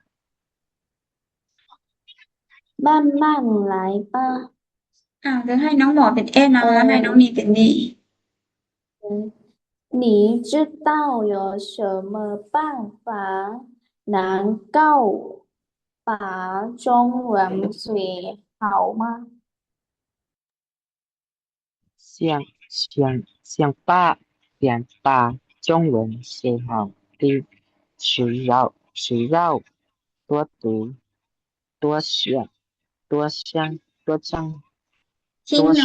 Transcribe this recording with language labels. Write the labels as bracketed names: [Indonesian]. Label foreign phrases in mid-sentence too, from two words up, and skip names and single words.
[Chinese] 慢慢来吧 [Northeastern Thai] ก็ให้น้องหมอเป็น A เนาะแล้วให้น้องมีเป็น B [Chinese] 你知道有什么办法能够把中文学好吗想把中文写好的需要多读多学多想多讲多说